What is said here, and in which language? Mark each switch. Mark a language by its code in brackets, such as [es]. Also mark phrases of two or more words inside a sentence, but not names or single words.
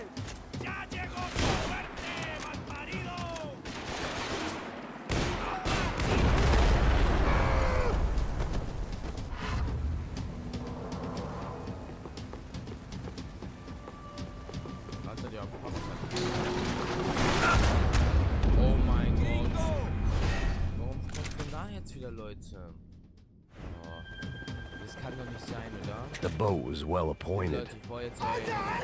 [es] ¡Ya llegó tu suerte, malparido! [de] Alter, der Kopf. Oh mein Gott. Warum kommt denn da jetzt wieder Leute? Oh, das kann doch nicht sein, oder? [en] The boat was well appointed. [de] Leute, ich brauche jetzt [es] ¡Anda, ey.